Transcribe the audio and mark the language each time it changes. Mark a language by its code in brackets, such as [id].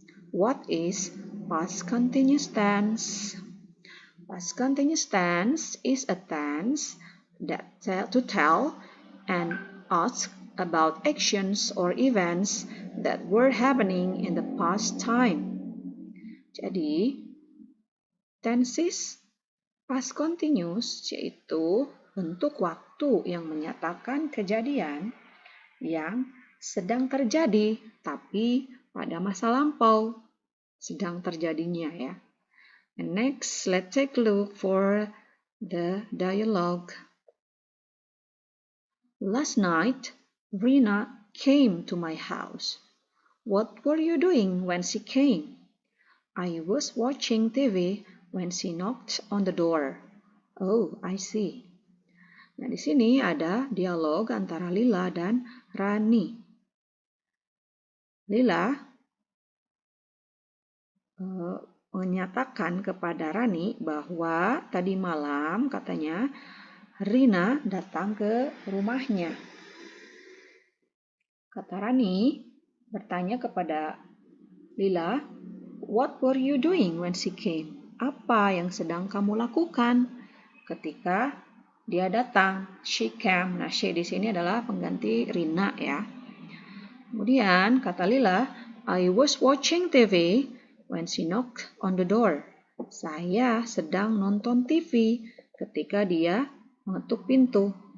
[en] What is past continuous tense? Past continuous tense is a tense that to tell and ask about actions or events that were happening in the past time. [id] Jadi, tenses past continuous yaitu bentuk waktu yang menyatakan kejadian yang sedang terjadi tapi pada masa lampau sedang terjadinya ya. [en] And next, let's take a look for the dialogue. Last night, Rina came to my house. What were you doing when she came? I was watching TV when she knocked on the door. [id] Oh, I see. Nah, di sini ada dialog antara Lila dan Rani. Lila menyatakan kepada Rani bahwa tadi malam katanya Rina datang ke rumahnya. Kata Rani bertanya kepada Lila, "What were you doing when she came?" Apa yang sedang kamu lakukan ketika dia datang? She came. Nah, she di sini adalah pengganti Rina ya. [en] Kemudian kata Lila, I was watching TV when she knocked on the door. [id] Saya sedang nonton TV ketika dia mengetuk pintu.